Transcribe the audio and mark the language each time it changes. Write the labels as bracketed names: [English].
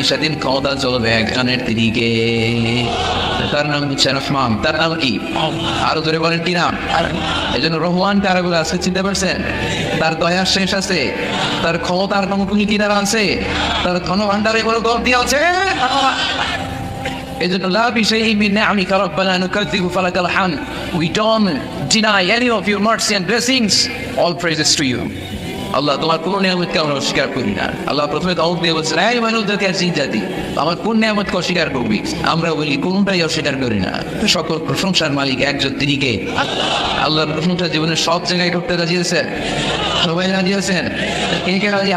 [Bangla] সেদিন ক্ষমতা চলবে একজনের দিকে, তার নাম হচ্ছে রহমান। তার নাম কি? আরো ধরে বলেন কি নাম? এই জন্য রহমান কারা বলে আজকে চিনতে পারছেন? তার দয়ার শেষ আছে, তার ক্ষমতার কোনো কিনারা আছে, তার ধন ভান্ডারে কোনো গর্তি আছে। এই জন্য [Arabic] লা বিশাইইন মিন নি'আমিকা রাব্বানা নুকাযযিবু ফালাকাল হামদ, [English] we don't deny any of your mercy and blessings, all praises to you. [Bangla] আল্লাহ তোমার কোন নিয়ামতকে আমরা অস্বীকার করি না। আল্লাহ প্রথমে দাউদ দিয়ে বলছেন, এই মানব জাতি আর জিন জাতি, আমার কোন নিয়ামতকে অস্বীকার করবি? আমরা বলি কোনটাই অস্বীকার করি না। সকল প্রশংসার মালিক একজন, তিনি কে? আল্লাহর প্রশংসা জীবনের সব জায়গায় করতে রাজি আছেন? সবাই রাজি আছেন? কে কে রাজি?